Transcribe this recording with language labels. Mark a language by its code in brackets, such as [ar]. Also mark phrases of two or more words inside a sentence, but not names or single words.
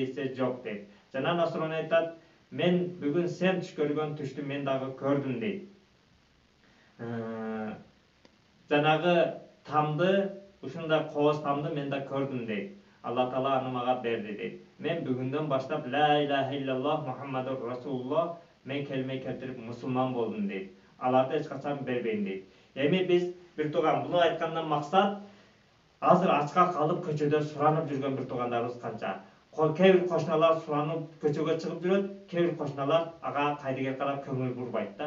[ky] десе, "Жок" дейт. Жана Насрони айтат: "Мен бүгүн сен түш көргөн түштү мен дагы көрдүм" дейт. Жанагы тамды, ушундай кооз тамды мен да көрдүм дейт. Алла Таала аны мага берди дейт. Мен бүгүндөн баштап [ar] لا إله إلا الله محمد رسول الله [ky] мен келме келтирип мусулман болдум дейт. Аларды эч качан бербейм дейт. Эми биз бир тууган буну айткандан максат, азыр ачка калып көчөдө суранып жүргөн бир туугандарыбыз канча. Кээ бир кошуналар суранып көчөгө чыгып жүрөт, кээ бир кошуналар ага кайдыгер карап көңүл бурбайт да.